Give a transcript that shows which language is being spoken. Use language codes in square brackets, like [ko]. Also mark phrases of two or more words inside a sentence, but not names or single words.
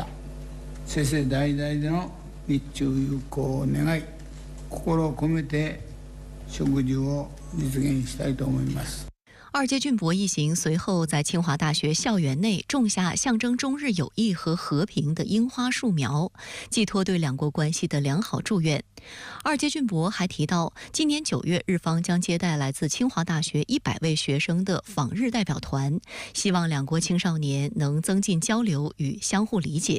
[ja] 世世代々での日中友好を願い、心を込めて植樹を実現したいと思います。 [zh] 二阶俊博一行随后在清华大学校园内种下象征中日友谊和和平的樱花树苗，寄托对两国关系的良好祝愿。二阶俊博还提到，今年9月，日方将接待来自清华大学100位学生的访日代表团，希望两国青少年能增进交流与相互理解。